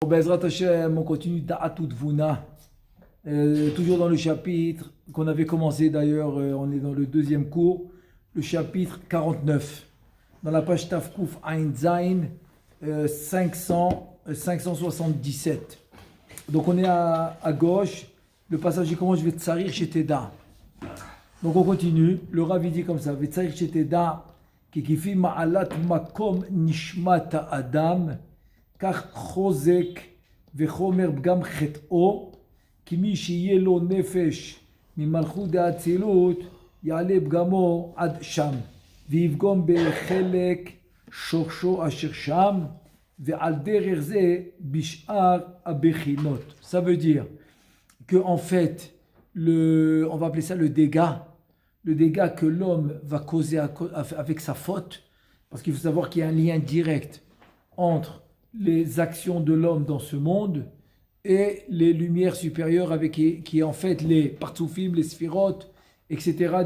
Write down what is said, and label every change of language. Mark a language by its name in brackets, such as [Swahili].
[French] Bezrat Hashem, on continue Da'atout Vuna, toujours dans le chapitre qu'on avait commencé d'ailleurs, on est dans le deuxième cours, le chapitre 49, dans la page Tafkouf Ain Zain 577. Donc on est à gauche, le passage il commence, je vais tsarir chez Teda. Donc on continue, le Rav dit comme ça, je vais tsarir chez Teda, [Hebrew] qui kifi ma'alat makom nishmat adam, כך חוזק וחומר פגם חטאו, כי מי שיהיה לו נפש ממלכות האצילות, יעלה פגמו עד שם, ויפגום בחלק שורשו אשר שם, ועל דרך זה בשאר הבחינות. [French] Ça veut dire que en fait, on va appeler ça le dégât que l'homme va causer avec sa faute, parce qu'il faut savoir qu'il y a un lien direct entre les actions de l'homme dans ce monde et les lumières supérieures avec qui est en fait les partsoufim, les sphirotes, etc.